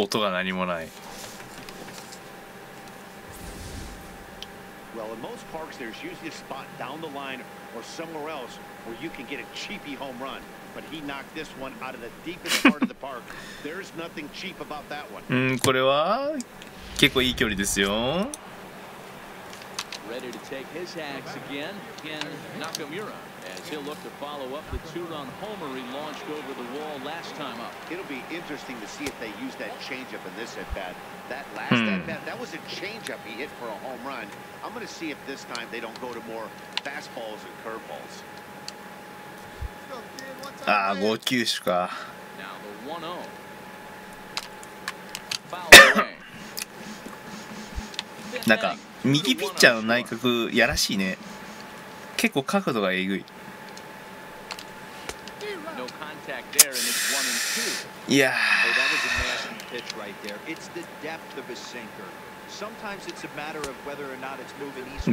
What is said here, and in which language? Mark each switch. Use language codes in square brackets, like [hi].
[ja] 音が何もない。 [en] Well, in most parks, there's usually a spot down the line or somewhere else where you can get a cheapy home run. But he knocked this one out of the deepest part of the park. There's nothing cheap about that one. [ja] これは結構いい距離ですよ。 [en] Ready to take his hacks again in Nakamura as he'll look to follow up the two-run homer he launched over the wall last time up. It'll be interesting to see if they use that changeup in this at-bat. That last at-bat, that was a changeup he hit for a home run. I'm going to see if this time they don't go to more fastballs and curveballs. [ja] ああ、5球種か。 [en] Now the 1-0. Foul away. [ja] なんか右ピッチャーの内角やらしいね。結構角度がえぐい。 [en] No contact there, and it's 1-2. [ja] いや [en] Hey, that was a nasty pitch right there. It's the depth of a sinker. Sometimes it's a matter of whether or not it's moving east west.